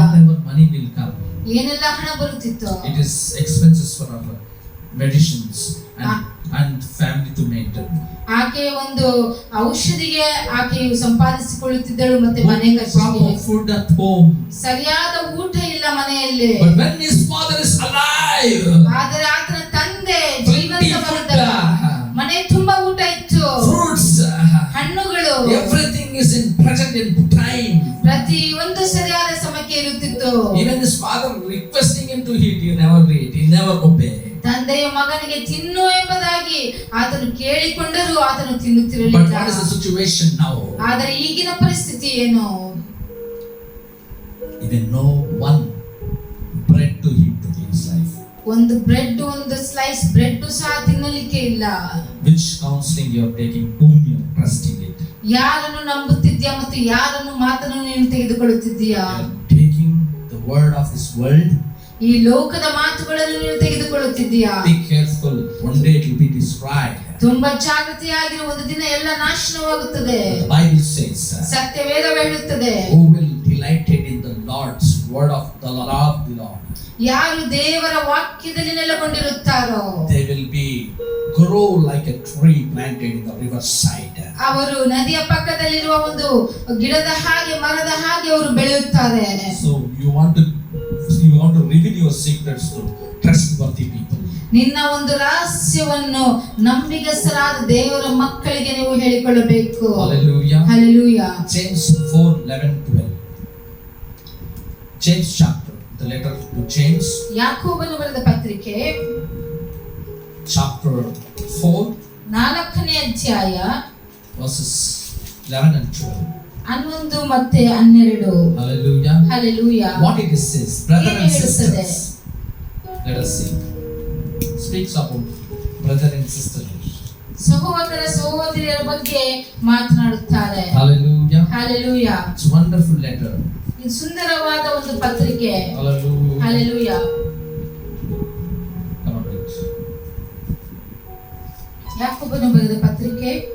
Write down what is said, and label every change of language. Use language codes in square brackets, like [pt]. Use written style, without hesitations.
[en] Whatever money will come. [kn] ಏನೆಲ್ಲ ಹಣ ಬರುತ್ತಿತ್ತು. [en] It is expenses for our medicines and family to maintain. [kn] ಆಕೆ ಒಂದು ಔಷಧಿಗೆ ಆಕೆಯು ಸಂಪಾದಿಸಿಕೊಳ್ಳುತ್ತಿದ್ದಳು, ಮತ್ತೆ ಮನೆ ಖರ್ಚಿಗೆ. [en] Food at home. [kn] ಸರಿಯಾದ ಊಟ ಇಲ್ಲ ಮನೆಯಲ್ಲಿ. [en] But when his father is alive, [kn] ಆದರೆ ಆತನ ತಂದೆ ಜೀವಂತವಾಗಿದ್ದ, ಮನೆ ತುಂಬಾ ಊಟ ಇತ್ತು. [en] fruits, [kn] ಹಣ್ಣುಗಳು, [en] everything is in present in time. [kn] ಪ್ರತಿ ಒಂದು ಸರಿಯಾದ ಸಮಯಕ್ಕೆ ಇರುತ್ತಿತ್ತು. [en] Even his father requesting him to eat, he never eat, he never obey. [kn] ತಂದೆಯ ಮಗನಿಗೆ ತಿನ್ನು ಎಂಬುದಾಗಿ ಆತನು ಕೇಳಿಕೊಂಡರೂ ಆತನು ತಿನ್ನುತ್ತಿರಲಿಲ್ಲ. [en] But what is the situation now? [kn] ಆದರೆ ಈಗಿನ ಪರಿಸ್ಥಿತಿ ಏನು? [en] Even no one bread to eat to his life. [kn] ಒಂದು ಬ್ರೆಡ್, ಒಂದು ಸ್ಲೈಸ್ ಬ್ರೆಡ್ ಸಹ ತಿನ್ನಲಿಕ್ಕೆ ಇಲ್ಲ. [en] Which counseling you are taking, whom you are trusting it? [kn] ಯಾರನ್ನು ನಂಬುತ್ತಿದ್ಯಾ ಮತ್ತು ಯಾರನ್ನು ಮಾತನ್ನು ನೀನು ತೆಗೆದುಕೊಳ್ಳುತ್ತಿದ್ದೀಯಾ? [en] Taking the word of this world. [kn] ಈ ಲೋಕದ ಮಾತುಗಳನ್ನು ನೀನು ತೆಗೆದುಕೊಳ್ಳುತ್ತಿದ್ದೀಯಾ? [en] Be careful, one day it will be destroyed. [kn] ತುಂಬಾ ಜಾಗೃತಿಯಾಗಿರು, ಒಂದು ದಿನ ಎಲ್ಲ ನಾಶನವಾಗುತ್ತದೆ. [en] The Bible says, [kn] ಸತ್ಯವೇದವು ಹೇಳುತ್ತದೆ, [en] who will delight in the Lord's word of the Lord. [kn] ಯಾರು ದೇವರ ವಾಕ್ಯದಲ್ಲಿ ನೆಲೆಗೊಂಡಿರುತ್ತಾರೋ [en] they will be grow like a tree planted in the riverside. [kn] ಅವರು ನದಿಯ ಪಕ್ಕದಲ್ಲಿರುವ ಒಂದು ಗಿಡದ ಹಾಗೆ, ಮರದ ಹಾಗೆ ಅವರು ಬೆಳೆಯುತ್ತಾರೆ. [en] So you want to reveal your secrets to trustworthy people. [kn] ನಿನ್ನ ಒಂದು ರಹಸ್ಯವನ್ನು ನಂಬಿಗಸ್ತರಾದ ದೇವರ ಮಕ್ಕಳಿಗೆ ನೀವು ಹೇಳಿಕೊಳ್ಳಬೇಕು. [en] Hallelujah. Hallelujah. James 4:11-12. James chapter, the letter to James. [kn] ಯಾಕೋಬನು ಬರೆದ ಪತ್ರಿಕೆ [en] chapter 4, [kn] 4ನೇ ಅಧ್ಯಾಯ [en] verses 11 and 12. [kn] 11 ಮತ್ತೆ 12. [en] Hallelujah. Hallelujah. What it says, brother and sisters. Let us see. speaks about brother and sister. [kn] ಸಹೋದರ ಸಹೋದರಿಯರ ಬಗ್ಗೆ ಮಾತನಾಡುತ್ತಾರೆ. [en] Hallelujah. Hallelujah. It's a wonderful letter. [kn] ಇದು ಸುಂದರವಾದ ಒಂದು ಪತ್ರಿಕೆ. [en] Hallelujah. Hallelujah. Come on, please. [kn] ಯಾಕೋಬನು ಬರೆದ ಪತ್ರಿಕೆ.